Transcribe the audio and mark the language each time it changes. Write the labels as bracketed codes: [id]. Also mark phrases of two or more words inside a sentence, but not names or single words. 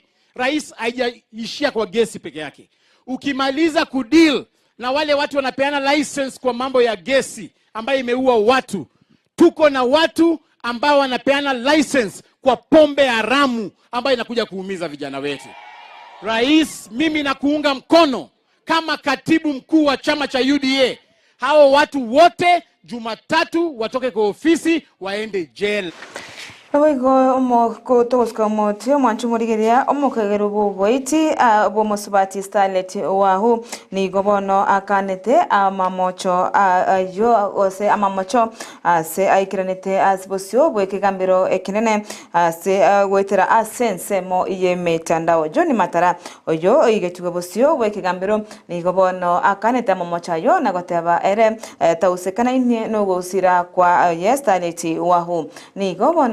[sw] Rais haijaishia kwa gesi peke yake. Ukimaliza kudeal na wale watu wanapeana license kwa mambo ya gesi ambayo imeua watu, tuko na watu ambao wanapeana license kwa pombe haramu ambayo inakuja kuumiza vijana wetu. Rais, mimi nakuunga mkono kama katibu mkuu wa chama cha UDA. Hao watu wote Jumatatu watoke kwa ofisi waende jail. [guz] Oigo omoko toska mote mwanchumurigeria omokagero boboiti bomosubati starlet wahu ni gobono akanete amamocho ayo ose amamocho se aikranete asbosio bwekigambiro ekinene se wetera asense mo yemetandao joni matara oyo oigetugo bosio bwekigambiro ni gobono akanete amamocho ayo nagoteba ere tausekana ine no gusira kwa starlet wahu ni gobono